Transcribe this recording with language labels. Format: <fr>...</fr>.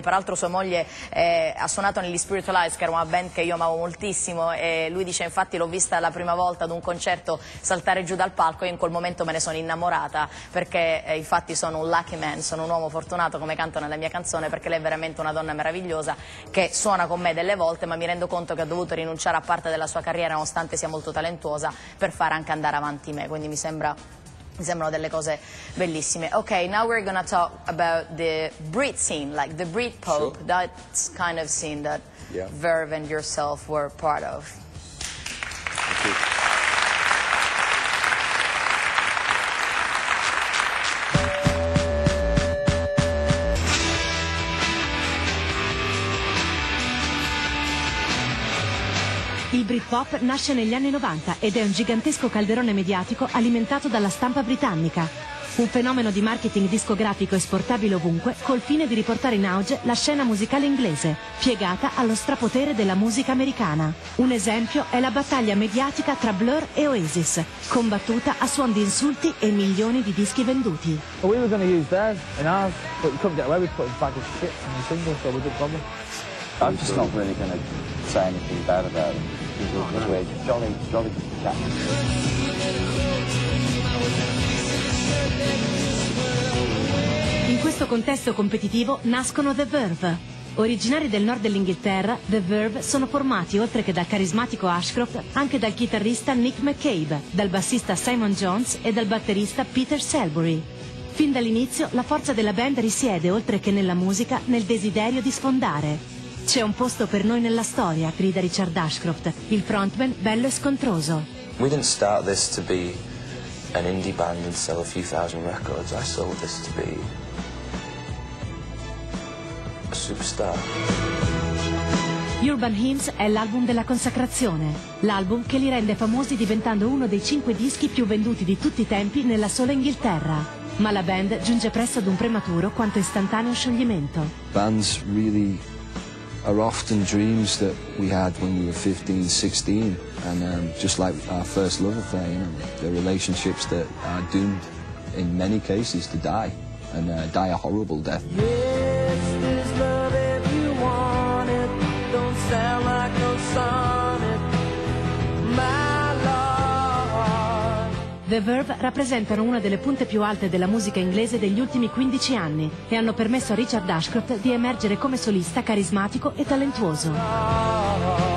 <it>Peraltro sua moglie ha suonato negli Spiritualized, che era una band che io amavo moltissimo, e lui dice, infatti l'ho vista la prima volta ad un concerto saltare giù dal palco e in quel momento me ne sono innamorata, perché infatti sono un lucky man, sono un uomo fortunato, come canto nella mia canzone, perché lei è veramente una donna meravigliosa che suona con me delle volte, ma mi rendo conto che ha dovuto rinunciare a parte della sua carriera, nonostante sia molto talentuosa, per fare anche andare avanti me, quindi mi sembrano delle cose bellissime.</it> <en>Ok, now we're gonna talk about the Brit scene, like the Brit pop. Sure. That's kind of scene that Verve and yourself were part of. Thank you.</en> <it>Il Britpop nasce negli anni 90 ed è un gigantesco calderone mediatico alimentato dalla stampa britannica. Un fenomeno di marketing discografico esportabile ovunque, col fine di riportare in auge la scena musicale inglese, piegata allo strapotere della musica americana. Un esempio è la battaglia mediatica tra Blur e Oasis, combattuta a suon di insulti e milioni di dischi venduti.</it> <en>We were going to use theirs in ours, but we couldn't get away with putting bag of shit in the single, so we didn't bother. I'm just not really going to say anything bad about them. We're jolly chaps.</en> <it>questo contesto competitivo nascono The Verve. Originari del nord dell'Inghilterra, The Verve sono formati, oltre che dal carismatico Ashcroft, anche dal chitarrista Nick McCabe, dal bassista Simon Jones e dal batterista Peter Selbury. Fin dall'inizio la forza della band risiede, oltre che nella musica, nel desiderio di sfondare. C'è un posto per noi nella storia, grida Richard Ashcroft, il frontman bello e scontroso.</it> <en>We didn't start this to be an indie band and sell a few thousand records. I sold this to be a superstar.</en> <it>Urban Hymns è l'album della consacrazione, l'album che li rende famosi diventando uno dei 5 dischi più venduti di tutti i tempi nella sola Inghilterra. Ma la band giunge presto ad un prematuro quanto istantaneo scioglimento.</it> <en>Bands really are often dreams that we had when we were 15, 16, and just like our first love affair, you know, they're relationships that are doomed in many cases to die, and die a horrible death. Yes, there's love if you want it, don't sound like no sonnet, my lord.</en> <it>The Verve rappresentano una delle punte più alte della musica inglese degli ultimi 15 anni e hanno permesso a Richard Ashcroft di emergere come solista carismatico e talentuoso.</it>